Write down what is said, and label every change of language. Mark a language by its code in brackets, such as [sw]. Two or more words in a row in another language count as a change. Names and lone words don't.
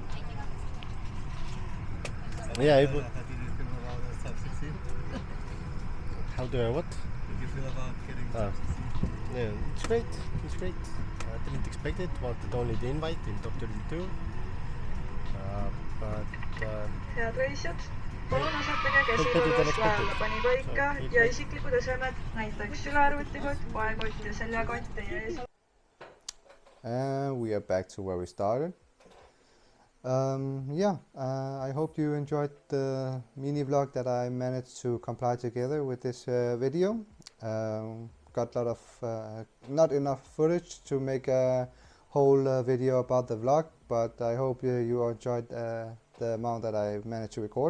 [en] Yeah, it How did you feel about the top 16? how do I what? How did you feel about getting top 16? Yeah, it's great. It's great. I didn't expect it. Wanted only the invite in top 32. But [et] head reisijad, palun asetage käsikorras laevapani paika ja isiklikud esemed, näiteks sülearvutikott, poekott ja seljakott teie ees. [en] And we are back to where we started. I hope you enjoyed the mini vlog that I managed to compile together with this video. Got a lot of not enough footage to make a whole video about the vlog, but I hope you enjoyed the amount that I managed to record.